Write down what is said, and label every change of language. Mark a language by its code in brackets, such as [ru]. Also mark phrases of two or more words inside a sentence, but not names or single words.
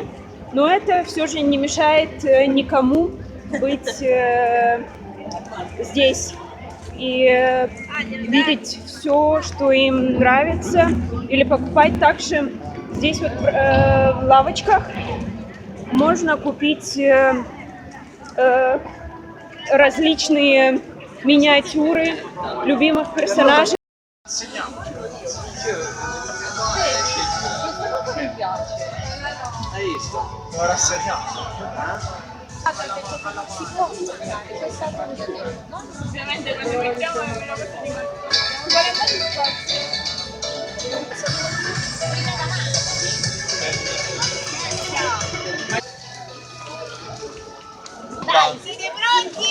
[ru] Но это все же не мешает никому быть здесь и видеть все, что им нравится, или покупать. Также здесь вот в лавочках можно купить различные миниатюры любимых персонажей. [it] Hai visto? Lo rassegnato. Ovviamente quando mettiamo è una cosa di Dai, siete pronti?